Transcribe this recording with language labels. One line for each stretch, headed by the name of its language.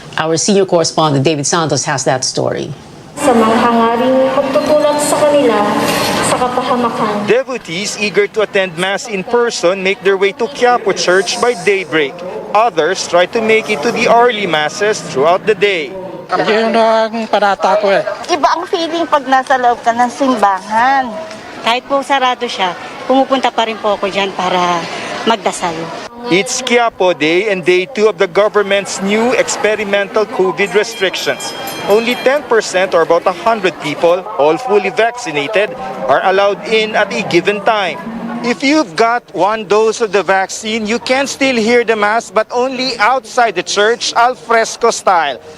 English: Our senior correspondent David Santos has that story.
Filipino: Sa mga hangaring pagtutulak sa kanila sa kapahamakan.
English: Devotees eager to attend Mass in person make their way to Quiapo Church by daybreak. Others try to make it to the early Masses throughout the day.
Filipino: Yun ang panata ko eh. Iba ang feeling pag nasa loob ka ng simbahan. Kahit po sarado siya, pumupunta pa rin po ako dyan para magdasal.
English: It's Quiapo Day and day 2 of the government's new experimental COVID restrictions. Only 10% or about 100 people, all fully vaccinated, are allowed in at a given time. If you've got one dose of the vaccine, you can still hear the Mass, but only outside the church, al fresco style.